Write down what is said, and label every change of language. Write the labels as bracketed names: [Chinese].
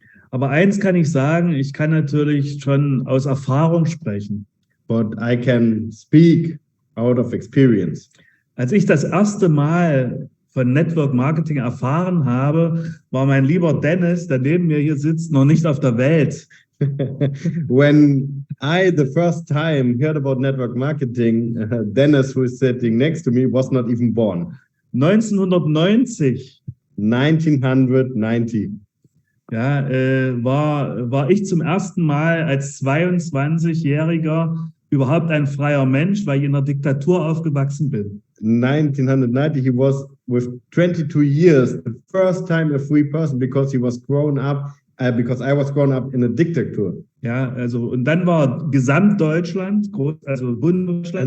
[German] Aber eins kann ich sagen, ich kann natürlich schon aus Erfahrung sprechen. [English] But I can speak out of experience. [German] Als ich das erste Mal von Network Marketing erfahren habe, war mein lieber Dennis, der neben mir hier sitzt, noch nicht auf der Welt. [English] When I the first time heard about network marketing, Dennis, who is sitting next to me, was not even born. [German] 1990. [English] 1990. [German] Ja, war ich zum ersten Mal als 22-Jähriger überhaupt ein freier Mensch, weil ich in einer Diktatur aufgewachsen bin. [English] 1990, he was with 22 years, the first time a free person because he was grown up, because I was grown up in a dictator. [German] Ja, also, und dann war Gesamtdeutschland, also Bundesdeutschland.